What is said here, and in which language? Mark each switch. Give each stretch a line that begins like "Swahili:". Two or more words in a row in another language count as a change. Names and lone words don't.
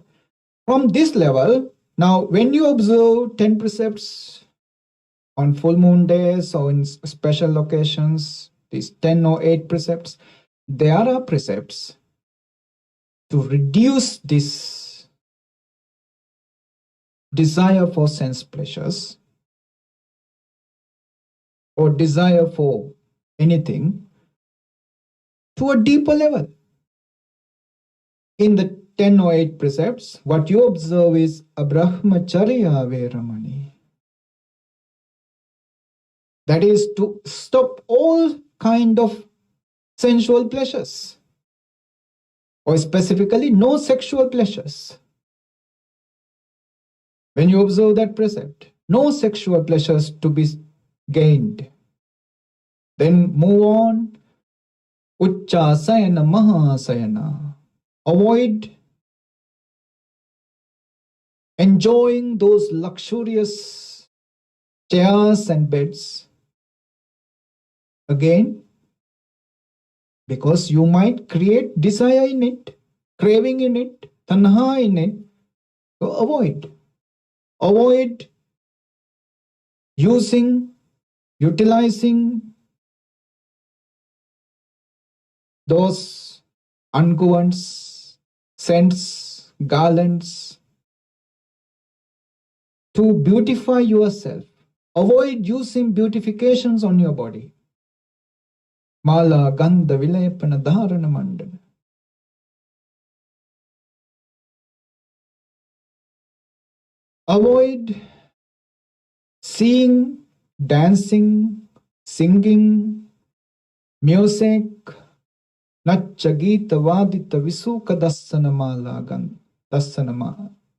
English: From this level, now when you observe 10 precepts on full moon days or in special occasions, these 10 or 8 precepts, there are precepts to reduce this desire for sense pleasures or desire for anything to a deeper level. In the 10 or 8 precepts, what you observe is
Pali: abrahmacharya veramani.
English: That is to stop all kind of sensual pleasures, or specifically no sexual pleasures. When you observe that precept, no sexual pleasures to be gained. Then move on.
Pali: Uchcha sayana mahasayana.
English: Avoid enjoying those luxurious chairs and beds. Again, because you might create desire in it, craving in it, tanha in it. So avoid. Avoid utilizing those unguents, scents, garlands to beautify yourself. Avoid using beautifications on your body.
Pali: Mala, gandha, vilayapana, dharana mandana.
English: Avoid seeing, dancing, singing, music,
Pali: Nacha Gita Vadita Visuka Dasanamala Dasanama.